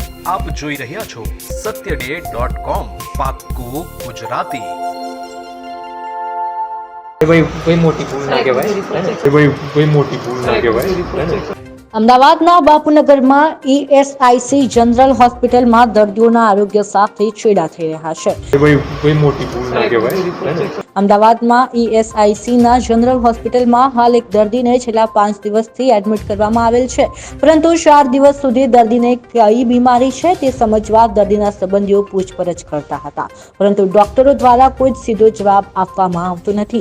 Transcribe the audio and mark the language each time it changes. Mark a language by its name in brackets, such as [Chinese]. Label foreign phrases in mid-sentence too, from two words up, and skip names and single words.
[Gujarati] આપ જોઈ રહ્યા છો satyday.com પાક્કું ગુજરાતી। કોઈ મોટી ભૂલ ના કે ભાઈ કોઈ મોટી ભૂલ ના કે ભાઈ। અમદાવાદના બાપુનગરમાં ઈએસઆઈસી જનરલ હોસ્પિટલમાં દર્દીઓના આરોગ્ય સાથે છેડા થઈ રહ્યા છે। કોઈ મોટી ભૂલ ના કે ભાઈ। અમદાવાદમાં ઈએસઆઈસીના જનરલ હોસ્પિટલમાં હાલ એક દર્દીને છેલ્લા 5 દિવસથી એડમિટ કરવામાં આવેલ છે, પરંતુ 4 દિવસ સુધી દર્દીને કઈ બીમારી છે તે સમજવા દર્દીના સંબંધીઓ પૂછપરછ કરતા હતા, પરંતુ ડોક્ટરો દ્વારા કોઈ સીધો જવાબ આપવામાં આવતો નથી।